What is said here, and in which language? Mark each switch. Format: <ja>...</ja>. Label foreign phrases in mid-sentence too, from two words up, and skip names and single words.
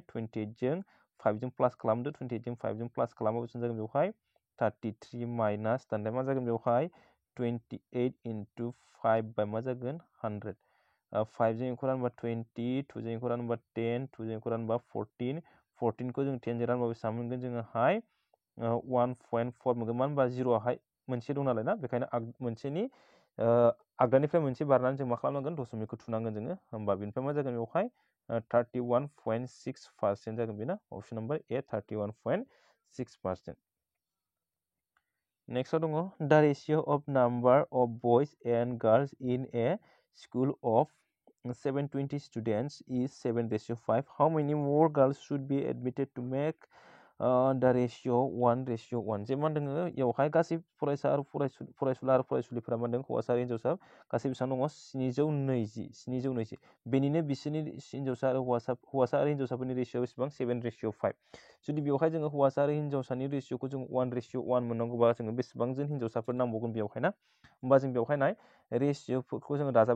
<brx>28 जों 5 जों प्लास खालामदो 28 जों 5 जों प्लास खालामबा बेसेबां जागोन बेवहाय 33 माइनास दाना मा जागोन बेवहाय 28 इनटु 5 बा मा जागोन 100 5 जों इखौ रानबा 20 2 जों इखौ रानबा 10 2 जों इखौ रानबा 14 14 खौ जों 10 जों रानबा बेसेबां मोनगोन जोङोहाय 1.4 मोनगोन मानो होनबा 0आवहाय मोनसे दं नालाय ना बेखायनो मोनसेनि आगदानिफ्राय मोनसे बारनानै जों मा खालामनांगोन दशमिकखौ थुनांगोन जोङो होमबा बेनिफ्राय मा जागोन बेवहाय 31.6% जागोन बेना</brx> <en>option number A 31.6% next दङ the ratio of number of boys and girls in a school of 720 students is 7:5 how many more girls should be admitted to make the ratio 1:1 जे</en> <brx>मा होनदों बेवहाय गासै फरायसा आरो फरायसुला आरो फरायसुलिफोरा मा होनदों हौवासा आरो हिन्जावसा गासै बेसेबां दङ 720 बेनिनो बिसोरनि हिन्जावसा आरो हौवासा आरो हिन्जावसाफोरनि रेशियो बेसेबां 7:5 जुदि बेवहाय जोङो हौवासा आरो हिन्जावसानि रेशियोखौ जों 1:1 मोननांगौबा जोङो बेसेबांजोन हिन्जावसाफोर नांबावगोन बेवहाय ना होमबा जों बेवहाय नाय रेशियोफोरखौ जोङो दाजाबा</brx>